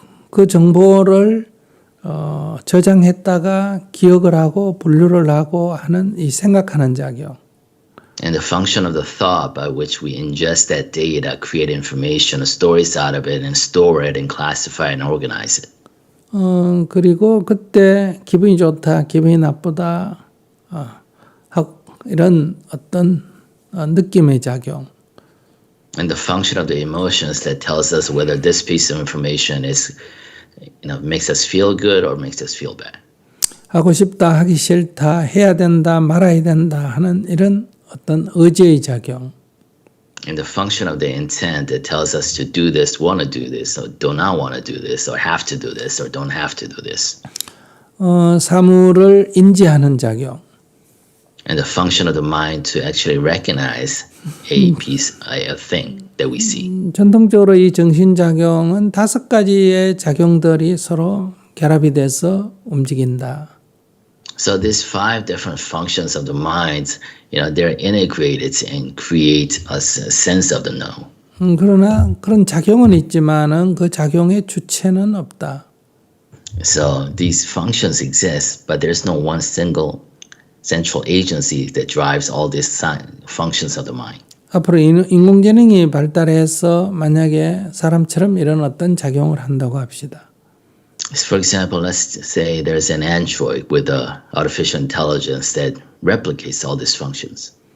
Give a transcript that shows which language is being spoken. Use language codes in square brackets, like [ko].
[ko] 그 정보를 저장했다가 기억을 하고 분류를 하고 하는 이 생각하는 작용. [en] And the function of the thought by which we ingest that data, create information, stories out of it, and store it, and classify and organize it. [ko] 그리고 그때 기분이 좋다, 기분이 나쁘다, 이런 어떤 느낌의 작용. [en] And the function of the emotions that tells us whether this piece of information is, makes us feel good or makes us feel bad. [ko] 하고 싶다, 하기 싫다, 해야 된다, 말아야 된다 하는 이런 어떤 의지의 작용. [en] And the function of the intent that tells us to do this, want to do this, or do not want to do this, or have to do this, or don't have to do this. [ko] 사물을 인지하는 작용. [en] And the function of the mind to actually recognize a piece, a thing that we see. [ko] 전통적으로 이 정신작용은 5가지의 작용들이 서로 결합이 돼서 움직인다. [en] So these 5 different functions of the mind, they're integrated and create a sense of the know. [ko] 그러나 그런 작용은 있지만은 그 작용의 주체는 없다. [en] So these functions exist, but there's no one single central agency that drives all these functions of the mind. [ko] 앞으로 인공지능이 발달해서 만약에 사람처럼 이런 어떤 작용을 한다고 합시다. [en] For example, let's say there's an android with a artificial intelligence that replicates all these functions.